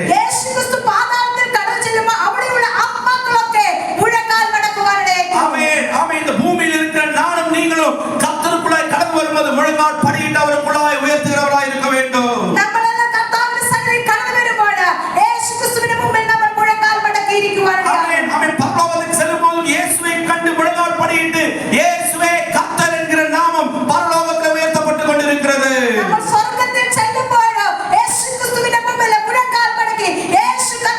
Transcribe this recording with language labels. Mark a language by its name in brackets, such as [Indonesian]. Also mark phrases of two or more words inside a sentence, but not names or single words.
[Malayalam] യേശു ക്രിസ്തു പാതാളത്തിൽ കടന്നു ചെല്ലുമ്പോൾ അവിടെയുള്ള ആത്മാക്കളൊക്കെ മുഴങ്കാൽ മടക്കുവാനിടയായി. [Tamil] ஆமென். ஆமென். இந்த பூமியில் இருக்கிற நானும் நீங்களும் கர்த்தருக்குள்ளாய் கடந்து வரும்போது முழங்கால் படியிட்டு அவருக்குள்ளாய் உயர்த்துகிறவராய் இருக்க வேண்டும். [Malayalam] നമ്മളെല്ലാം കർത്താവിന്റെ സന്നിധിയിൽ കടന്നു വരുമ്പോൾ യേശു ക്രിസ്തുവിന്റെ മുമ്പിൽ നമ്മൾ മുഴങ്കാൽ മടക്കിയിരിക്കുവാനിടയായി. [Tamil] ஆமென். ஆமென். பரலோகத்துக்கு செல்லும்போது இயேசுவை கண்டு முழங்கால் படியிட்டு இயேசுவே கர்த்தர் என்கிற நாமம் பரலோகத்தில் உயர்த்தப்பட்டு கொண்டிருக்கிறது. [Malayalam] നമ്മൾ സ്വർഗ്ഗത്തിൽ ചെല്ലുമ്പോൾ യേശു ക്രിസ്തുവിന്റെ മുമ്പിൽ മുഴങ്കാൽ മടക്കി യേശു